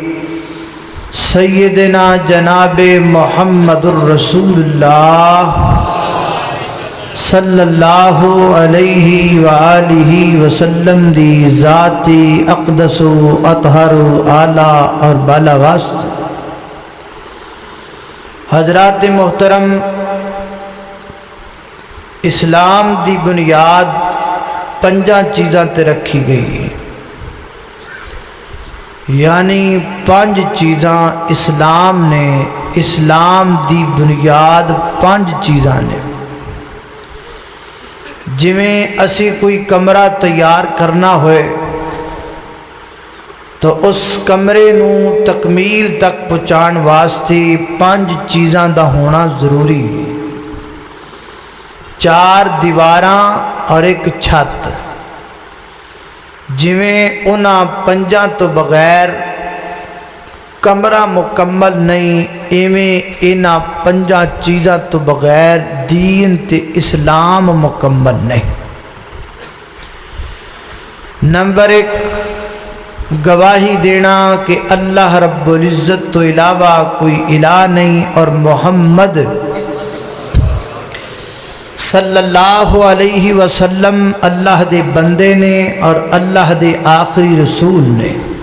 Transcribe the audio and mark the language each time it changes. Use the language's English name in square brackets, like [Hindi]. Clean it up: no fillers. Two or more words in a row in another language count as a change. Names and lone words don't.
[Punjabi] سیدنا جناب محمد الرسول اللہ [Arabic] صلی اللہ علیہ وآلہ وسلم [Punjabi] دی ذاتی اقدس و اطہر و اعلیٰ اور بالا واسط حضرات محترم، اسلام دی بنیاد پنجاں چیزاں تے رکھی گئی، یعنی پانچ چیزاں اسلام نے، اسلام دی بنیاد پانچ چیزاں نے۔ جویں اسی کوئی کمرہ تیار کرنا ہوئے تو اس کمرے نو تکمیل تک پہنچان واسطے پانچ چیزاں دا ہونا ضروری، چار دیواراں اور ایک چھت۔ جویں انہاں پنجاں تو بغیر کمرہ مکمل نہیں، ایویں انہاں پنجاں چیزاں تو بغیر دین تے اسلام مکمل نہیں۔ نمبر ایک، گواہی دینا کہ [Arabic] اللہ رب العزت [Punjabi] تو علاوہ کوئی الہ نہیں اور محمد [Arabic] صلی اللہ علیہ وسلم [Punjabi] اللہ دے بندے نے اور اللہ دے آخری رسول نے۔